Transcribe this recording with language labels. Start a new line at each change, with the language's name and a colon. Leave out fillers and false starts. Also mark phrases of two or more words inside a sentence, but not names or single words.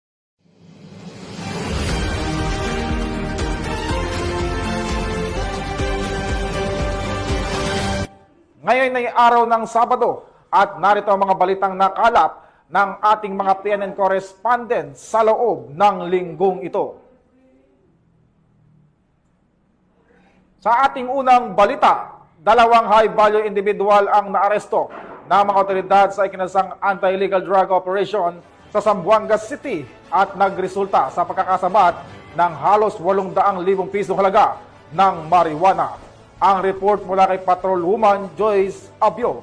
Filipino: Ngayon ay araw ng Sabado at narito ang mga balitang nakalap ng ating mga PNN correspondents sa loob ng linggong ito. Sa ating unang balita, 2
English: high-value individual
Filipino: ang naaresto ng mga otoridad sa ikinasang
English: anti-illegal drug operation
Filipino: sa Zamboanga City at nagresulta sa pagkakasabat ng halos 800,000 pisong halaga ng marijuana. Ang report mula kay Patrolwoman Joyce Abyo.